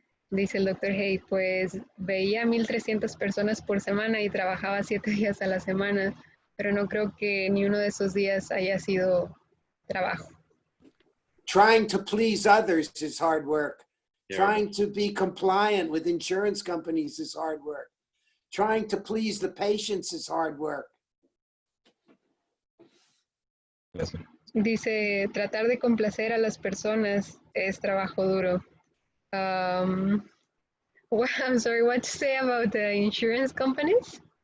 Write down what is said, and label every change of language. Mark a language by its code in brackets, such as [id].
[es] Dice el doctor Haig, pues veía 1,300 personas por semana y trabajaba 7 días a la semana, pero no creo que ni uno de esos días haya sido trabajo. [en] Trying to please others is hard work. Yeah. Trying to be compliant with insurance companies is hard work. Trying to please the patients is hard work. [es] Gracias. Dice, tratar de complacer a las personas es trabajo duro. [en] I'm sorry, what to say about the insurance companies?